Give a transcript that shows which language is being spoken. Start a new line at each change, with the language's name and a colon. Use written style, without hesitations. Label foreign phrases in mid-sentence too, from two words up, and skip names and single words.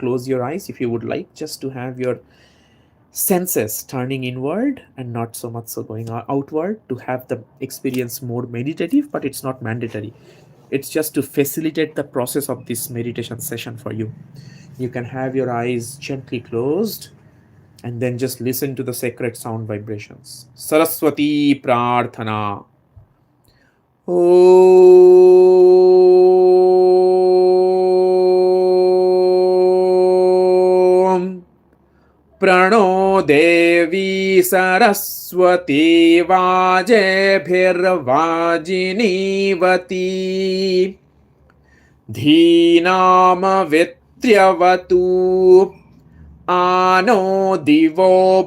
English: Close your eyes if you would like, just to have your senses turning inward and not so much so going outward to have the experience more meditative, but it's not mandatory. It's just to facilitate the process of this meditation session for you. You can have your eyes gently closed and then just listen to the sacred sound vibrations.
Sanskrit: सरस्वती प्रार्थना. ॐ प्रणो देवी सरस्वती वाजेभिर्वाजिनीवती धीनाम वित्यवतु अनो दिवो